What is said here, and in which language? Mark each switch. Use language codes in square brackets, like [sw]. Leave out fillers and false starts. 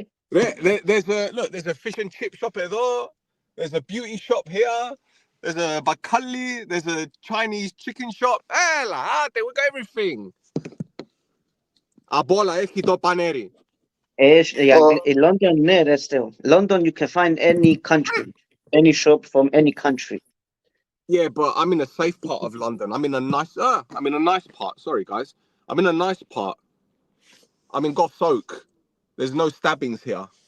[en] There's a fish and chip shop εδώ. There's a beauty shop here. There's a bakali. There's a Chinese chicken shop. Έλα, we got everything. [el] Απ' όλα έχει το πανέρι. [en] In London, ναι, ρε Στέο. London, you can find any country, any shop from any country. Yeah, but I'm in a safe part of London. I'm in a nice part. Sorry, guys. I'm in a nice part. I'm in Goths Oak. There's no stabbings here.